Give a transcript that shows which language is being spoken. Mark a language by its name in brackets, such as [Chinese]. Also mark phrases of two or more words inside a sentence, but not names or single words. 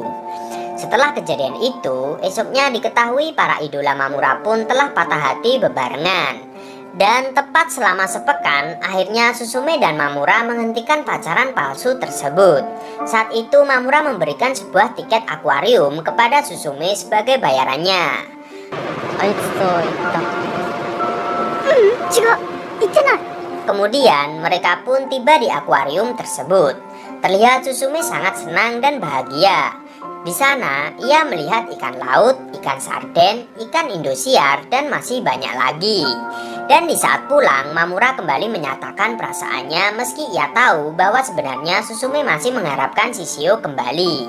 [Indonesian] Setelah kejadian itu, esoknya diketahui para idola Mamura pun telah patah hati bebarengan. Dan tepat selama sepekan, akhirnya Susume dan Mamura menghentikan pacaran palsu tersebut. Saat itu Mamura memberikan sebuah tiket akuarium kepada Susume sebagai bayarannya. [Japanese] あいつと行った。違う、言ってない。 [Indonesian] Kemudian mereka pun tiba di akuarium tersebut. Terlihat Susume sangat senang dan bahagia. Di sana ia melihat ikan laut, ikan sarden, ikan indosiar, dan masih banyak lagi. Dan di saat pulang, Mamura kembali menyatakan perasaannya meski ia tahu bahwa sebenarnya Susume masih mengharapkan Shishio kembali.